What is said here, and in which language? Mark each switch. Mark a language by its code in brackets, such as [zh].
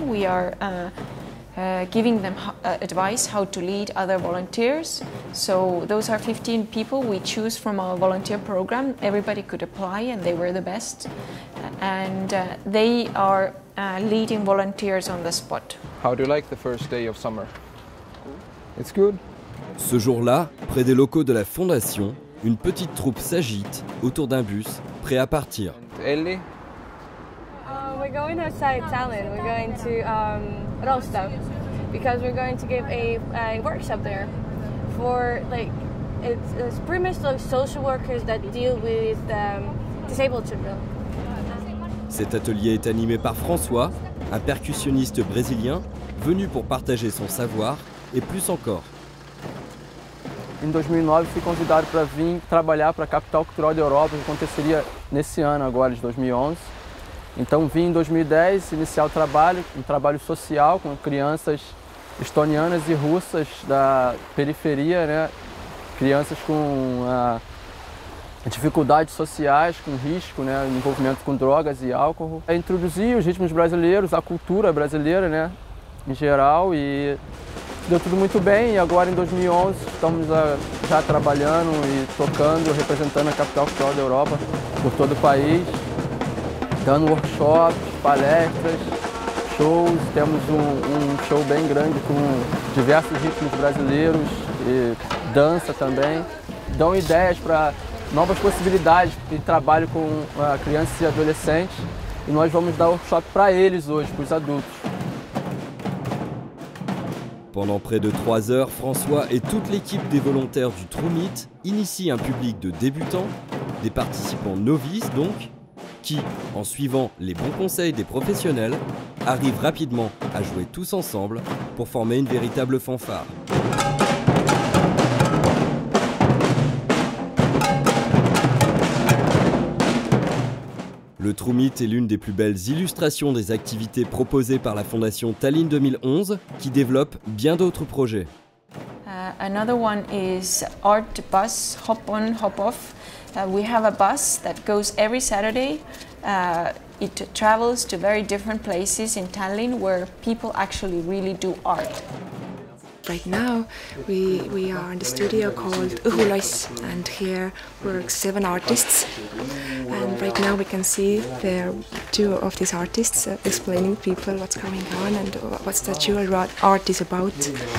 [en] We are giving them advice how to lead other volunteers. So those are 15 people we choose from our volunteer program. Everybody could apply and they were the best. And they are leading volunteers on the spot. How do you like the first day of summer? It's good. [fr] Ce jour-là, près des locaux de la fondation, une petite troupe s'agite autour d'un bus prêt à partir. [en] Ellie? We're going outside Tallinn. We're going to Rostov because we're going to give a workshop there for it's pretty much like social workers that deal with disabled children. [fr] Cet atelier est animé par François, un percussionniste brésilien venu pour partager son savoir et plus encore. [pt] Em 2009 fui convidado para vir trabalhar para a Capital Cultural da Europa, que aconteceria nesse ano agora de 2011. Então vim em 2010 iniciar o trabalho, um trabalho social com crianças estonianas e russas da periferia, né? Crianças com dificuldades sociais, com risco, né? Envolvimento com drogas e álcool. Introduzir os ritmos brasileiros, a cultura brasileira, né? Em geral, e deu tudo muito bem. E agora em 2011 estamos já trabalhando e tocando, representando a Capital Cultural da Europa por todo o país, dando workshops, palestras, shows. Temos show bem grande com diversos ritmos brasileiros e dança também. Dão ideias para novas possibilidades de trabalho com crianças e adolescentes. E nós vamos dar workshop para eles hoje, para os adultos. [fr] Pendant près de 3 heures, François et toute l'équipe des volontaires du Trumit initient un public de débutants, des participants novices donc, qui, en suivant les bons conseils des professionnels, arrivent rapidement à jouer tous ensemble pour former une véritable fanfare. Le Trumit est l'une des plus belles illustrations des activités proposées par la Fondation Tallinn 2011 qui développe bien d'autres projets. [en] Another one is Art Bus Hop On Hop Off. We have a bus that goes every Saturday. It travels to very different places in Tallinn where people actually really do art. Right now we are in the studio called Õhulaiss, and here work 7 artists, and right now we can see there are 2 of these artists explaining people what's going on and what jewel art is about.